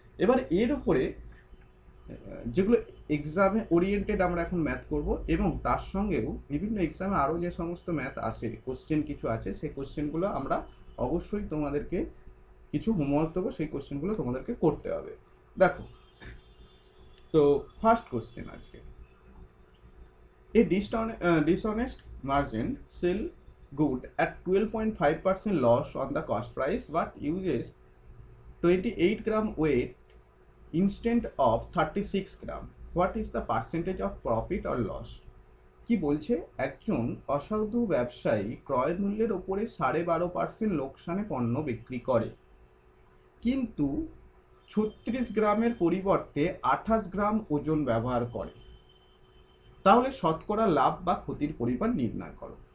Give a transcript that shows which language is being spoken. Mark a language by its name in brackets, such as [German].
[Bangla] এবার এর উপরে যেগুলো এক্সামে ওরিয়েন্টেড আমরা এখন ম্যাথ করব, এবং তার সঙ্গেও বিভিন্ন এক্সামে আরও যে সমস্ত ম্যাথ আসে, কোশ্চেন কিছু আছে, সেই কোশ্চেনগুলো আমরা অবশ্যই তোমাদেরকে কিছু হোমওয়ার্ক দেবো, সেই কোশ্চেনগুলো তোমাদেরকে করতে হবে। দেখো, তো ফার্স্ট কোশ্চেন আজকে, [English] A dishonest margin sell good at 12.5% loss on the cost price but uses 28 gram weight instead of 36 gram. What is the percentage of profit or loss? [Bangla] কি বলছে, একজন অসাধু ব্যবসায়ী ক্রয় মূল্যের ওপরে 12.5% লোকসানে পণ্য বিক্রি করে, কিন্তু 36 গ্রামের পরিবর্তে 28 গ্রাম ওজন ব্যবহার করে, তাহলে শতকরা লাভ বা ক্ষতির পরিমাণ নির্ণয় করো।